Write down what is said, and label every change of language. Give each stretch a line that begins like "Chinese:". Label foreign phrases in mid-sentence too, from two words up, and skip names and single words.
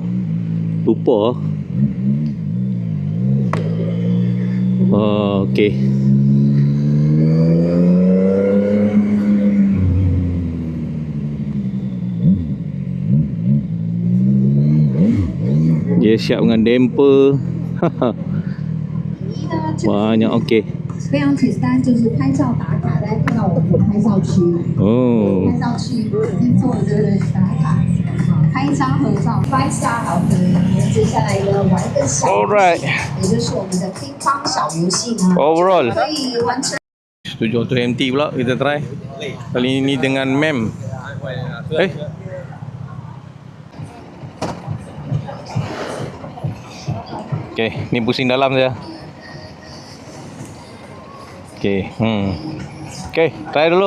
Malay: Lupa. Okey. Dia siap dengan damper. Banyak okey.
Chinese: 非常简单，就是拍照打卡，大家看到我们拍照区，拍照区已经做了这个打卡，拍一张合照，5 star 好评。接下来呢，玩一个小游戏，也就是我们的乒乓小游戏呢，
English: Overall
Chinese: 可以完成。
Malay: 700 MT pula kita try. Kali ini dengan mem. Okey, ni pusing dalam saja. Okey, Okey, try dulu.